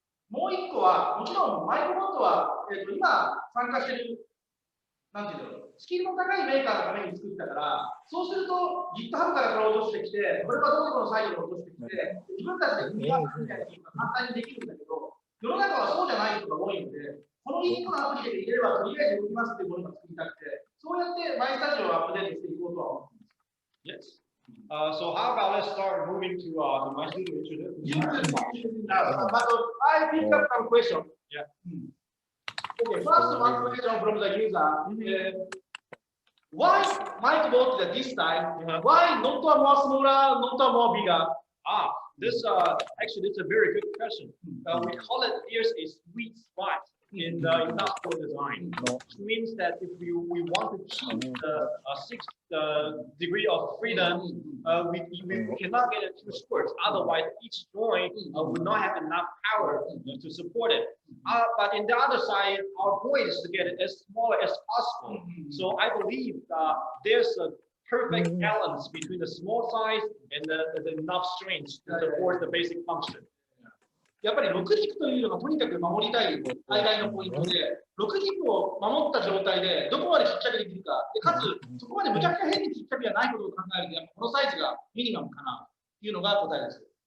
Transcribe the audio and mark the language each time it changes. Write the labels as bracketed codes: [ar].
[ja] もう一個は、もちろんマイクロボットは、今参加している、なんていうんだろう、スキルの高いメーカーのために作ったから、そうすると GitHub からこれを落としてきて、これはどこのサイトに落としてきて、自分たちで組み合わせみたいな簡単にできるんだけど、世の中はそうじゃない人が多いので、この1個のアプリで入れればとりあえず動きますっていうものが作りたくて、そうやってマイスタジオをアップデートしていこうとは思っています。 [en] Yes. So how about let's start moving to myStudio introduction. But I pick up some question. Yeah. Okay, first one question from the user. Why Microbot at this time? Why not a more smaller, not a more bigger? This actually it's a very good question. We call it there's a sweet spot in the industrial design, which means that if we want to keep the 6 degree of freedom, we cannot get it too short. Otherwise, each joint would not have enough power to support it. But in the other side, our point is to get it as small as possible. So I believe there's a perfect balance between the small size and the enough strength to support the basic function. [ja] やっぱり6軸というのがとにかく守りたい最大のポイントで、6軸を守った状態でどこまでちっちゃくできるか、でかつそこまでむちゃくちゃ変にちっちゃくじゃないことを考えると、やっぱこのサイズがミニマムかなというのが答えです。